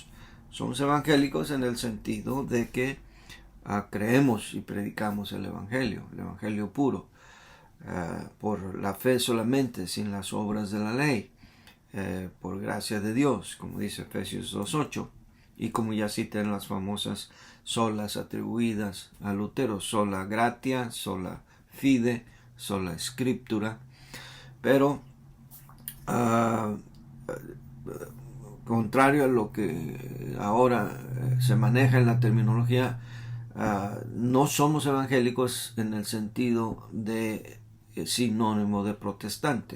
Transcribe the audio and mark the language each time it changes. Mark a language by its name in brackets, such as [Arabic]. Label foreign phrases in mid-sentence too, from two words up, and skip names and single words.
[Spanish] somos evangélicos en el sentido de que creemos y predicamos el evangelio puro, por la fe solamente, sin las obras de la ley, por gracia de Dios, como dice Efesios 2:8, y como ya cité en las famosas solas atribuidas a Lutero: [Latin] sola gratia, sola fide, sola scriptura. [Spanish] Pero contrario a lo que ahora se maneja en la terminología, no somos evangélicos en el sentido de sinónimo de protestante.